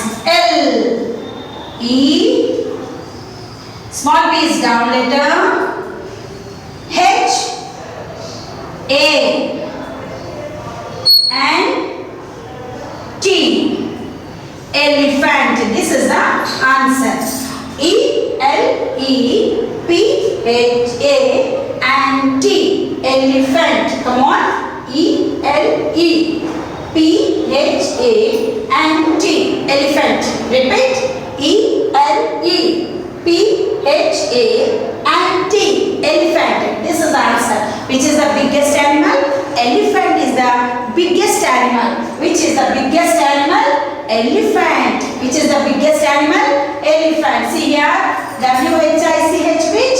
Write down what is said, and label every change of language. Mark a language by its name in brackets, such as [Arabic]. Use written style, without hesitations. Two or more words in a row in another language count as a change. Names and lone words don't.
[English] L, E, small p is down letter, H, A, and T. Elephant. This is the answer. E-L-E-P-H-A and T. Elephant. Come on. E-L-E-P-H-A and T. Elephant. Repeat. E-L-E-P-H-A and T. Elephant. This is the answer. Which is the biggest animal? Elephant is the biggest animal. Which is the biggest animal? Elephant. Which is the biggest animal? Elephant. See here. W-H-I-C-H which?